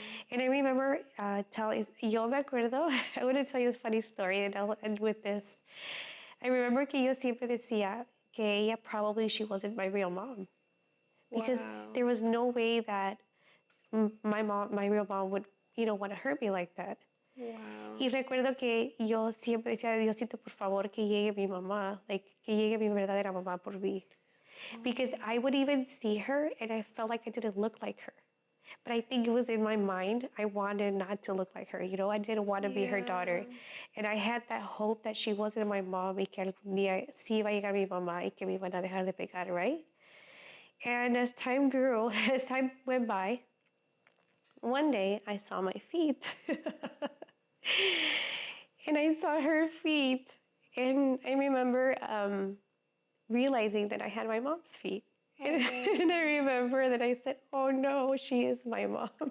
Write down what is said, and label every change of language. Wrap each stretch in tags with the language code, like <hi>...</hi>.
<en>And I remember</en> <es>yo me acuerdo,</es> <en>I want to tell you this funny story and I'll end with this. I remember</en> <es>que yo siempre decía que ella</es> <en>she wasn't my real mom. Because there was no way that my real mom would, want to hurt me like that. Wow.</en> <es>Y recuerdo que yo siempre decía, Diosito, por favor, que llegue mi mamá, like, que llegue mi verdadera mamá por mí.</es> <en>Because I would even see her and I felt like I didn't look like her. But I think it was in my mind, I wanted not to look like her, I didn't want to be her daughter. And I had that hope that she wasn't my mom</en> <es>y que algún día sí iba a llegar mi mamá y que me iban a dejar de pegar,</es> <en>right? And as time grew, as time went by, one day I saw my feet. And I saw her feet. And I remember realizing that I had my mom's feet. And I remember that I said, oh no, she is my mom.</en>